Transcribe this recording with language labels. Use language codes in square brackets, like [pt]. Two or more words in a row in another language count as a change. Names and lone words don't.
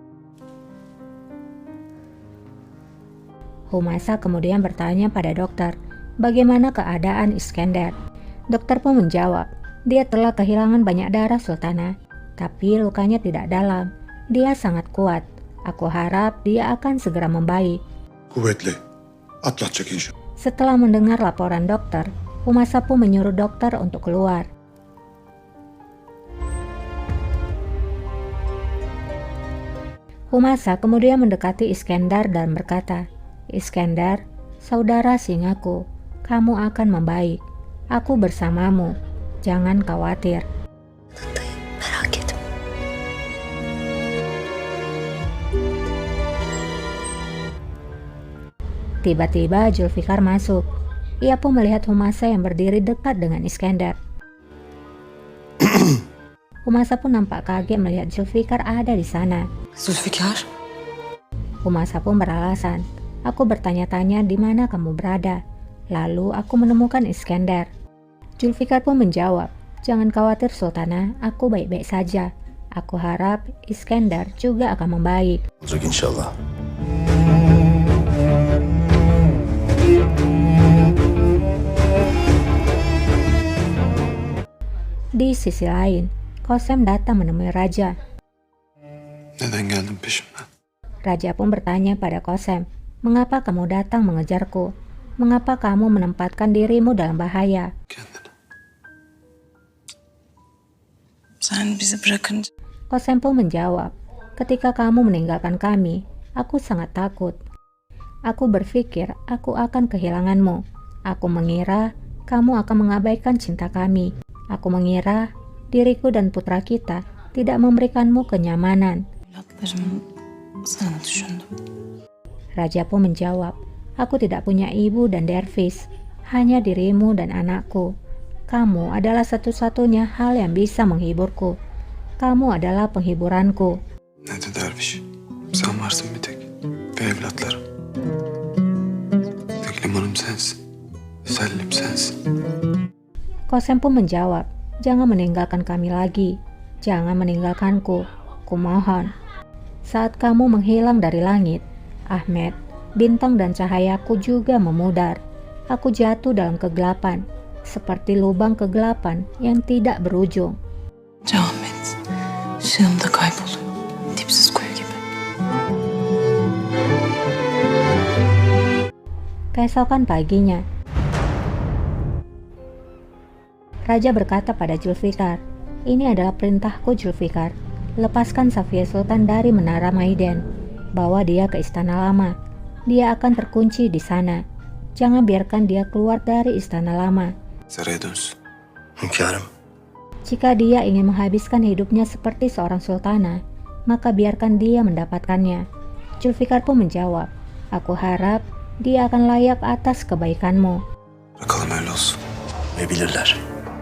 [id] Humasa kemudian bertanya pada dokter, bagaimana keadaan Iskender? Dokter pun menjawab, dia telah kehilangan banyak darah Sultana, tapi lukanya tidak dalam. Dia sangat kuat. Aku harap dia akan segera membaik. [tr] Kuvvetli. Atlatacak inşallah. [id] Setelah mendengar laporan dokter, Humasa pun menyuruh dokter untuk keluar. Humasa kemudian mendekati Iskandar dan berkata, "Iskandar, saudara singaku, kamu akan membaik. Aku bersamamu. Jangan khawatir." [tr] Merak etme. [id] Tiba-tiba Zulfikar masuk. Ia pun melihat Humasa yang berdiri dekat dengan Iskandar. Humasa pun nampak kaget melihat Zulfikar ada di sana. Zülfikar, Humasa pun beralasan, "Aku bertanya-tanya di mana kamu berada. Lalu aku menemukan Iskandar." Zulfikar pun menjawab, "Jangan khawatir Sultana, aku baik-baik saja. Aku harap Iskandar juga akan membaik." [tr] Olacak inşallah. [id] Di sisi lain, Kosem datang menemui Raja. [tr] Neden geldin peşimden? [id] Raja pun bertanya pada Kosem, "Mengapa kamu datang mengejarku? Mengapa kamu menempatkan dirimu dalam bahaya?" [tr] Kendini. sen bizi bırakınca [id] Kosem pun menjawab, "Ketika kamu meninggalkan kami, aku sangat takut. Aku berpikir aku akan kehilanganmu. Aku mengira kamu akan mengabaikan cinta kami. Aku mengira diriku dan putra kita tidak memberikanmu kenyamanan." [tr] evlatlarım sana düşündüm. [id] Raja pun menjawab, "Aku tidak punya ibu dan dervis, hanya dirimu dan anakku. Kamu adalah satu-satunya hal yang bisa menghiburku. Kamu adalah penghiburanku." [tr] Ne de derviş. Sen varsın bir tek. Ve evlatlarım. Tek limanım sensin. Sellim sensin. [id] Kosem pun menjawab, "Jangan meninggalkan kami lagi. Jangan meninggalkanku. Kumohon. Saat kamu menghilang dari langit, Ahmed, bintang dan cahayaku juga memudar. Aku jatuh dalam kegelapan, seperti lubang kegelapan yang tidak berujung." [tr] Ahmet, ışığımda kayboluyor. Dipsiz kuyu gibi. [id] Keesokan paginya, Raja berkata pada Zulfikar, "Ini adalah perintahku Zulfikar. Lepaskan Safiyah Sultan dari Menara Maiden. Bawa dia ke Istana Lama. Dia akan terkunci di sana. Jangan biarkan dia keluar dari Istana Lama. [tr] Saraya dönsün. Hünkârım. [id] Jika dia ingin menghabiskan hidupnya seperti seorang sultana, maka biarkan dia mendapatkannya." Zulfikar pun menjawab, "Aku harap dia akan layak atas kebaikanmu." [tr] Bakalım öyle olsun. Ve bilirler.